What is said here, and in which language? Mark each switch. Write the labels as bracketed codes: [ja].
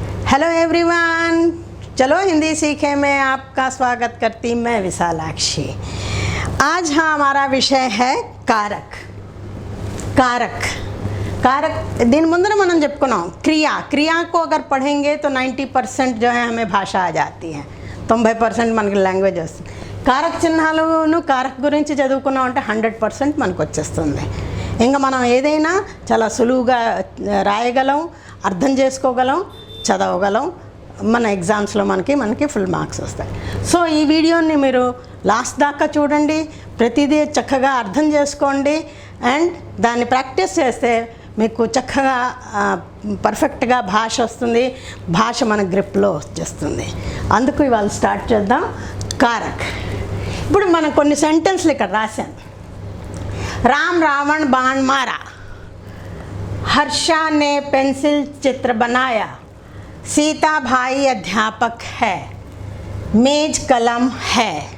[hi] Hello everyone, चलो हिंदी सीखे में आपका स्वागत करती मैं विशालाक्षी। आज हमारा विषय है कारक। कारक कारक दिन मुंदर [te] మనం చెప్పుకున్నాం [hi] क्रिया को अगर पढ़ेंगे तो 90% जो है हमें भाषा आ जाती है, 90% [te] మనకి లాంగ్వేజ్ వస్తుంది। కారక చిహ్నాలను కారక గురించి చదువుకున్నాం అంటే 100% మనకు వచ్చేస్తుంది। ఇంకా మనం ఏదైనా చాలా సులువుగా రాయగలం, అర్థం చేసుకోగలం, చదవగలం। మన ఎగ్జామ్స్లో మనకి ఫుల్ మార్క్స్ వస్తాయి। సో ఈ వీడియోని మీరు లాస్ట్ దాకా చూడండి, ప్రతిదీ చక్కగా అర్థం చేసుకోండి అండ్ దాన్ని ప్రాక్టీస్ చేస్తే మీకు చక్కగా పర్ఫెక్ట్గా భాష వస్తుంది, భాష మన గ్రిప్లో వచ్చేస్తుంది। అందుకు ఇవాళ స్టార్ట్ చేద్దాం। [hi] कारक [te] ఇప్పుడు మనం కొన్ని సెంటెన్స్లు ఇక్కడ రాశాను। [hi] राम रावण बाण मारा, हर्षा ने पेंसिल चित्र बनाया, सीता भाई अध्यापक है, मेज कलम है।